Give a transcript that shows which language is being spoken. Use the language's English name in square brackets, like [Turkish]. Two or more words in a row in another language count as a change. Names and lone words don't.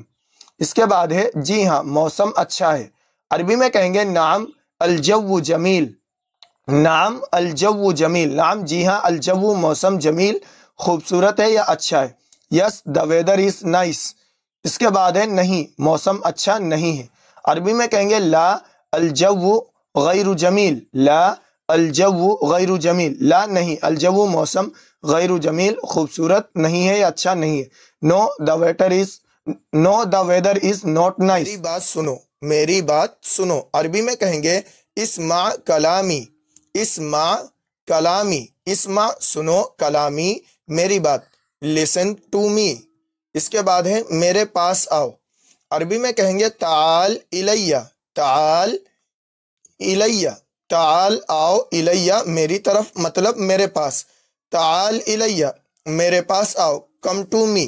[Hindi] इसके बाद है जी हाँ मौसम अच्छा है। अरबी में कहेंगे [Arabic] نعم الجو جميل, نعم الجو جميل, [Hindi] नाम जी हाँ अलजव्वु मौसम, जमील खूबसूरत है या अच्छा है। [English] Yes the weather is nice. [Hindi] इसके बाद है नहीं मौसम अच्छा नहीं है। अरबी में कहेंगे [Arabic] لا الجو غير جميل, لا الجو غير جميل, [Hindi] ला नहीं, अलजव्वु मौसम, [Arabic] غير جميل [Hindi] खूबसूरत नहीं है या अच्छा नहीं है। [English] No the weather is not nice. [Hindi] मेरी बात सुनो, मेरी बात सुनो। अरबी में कहेंगे [Arabic] اسمع كلامي, اسمع كلامي, [Hindi] इस्मा सुनो, कलामी मेरी बात, [English] listen to me. [Hindi] इसके बाद है मेरे पास आओ। अरबी में कहेंगे [Arabic] تعال إليّ, تعال إليّ, [Hindi] ताल आओ, इलैया मेरी तरफ मतलब मेरे पास, [Arabic] تعال إليّ [Hindi] मेरे पास आओ, [English] come to me.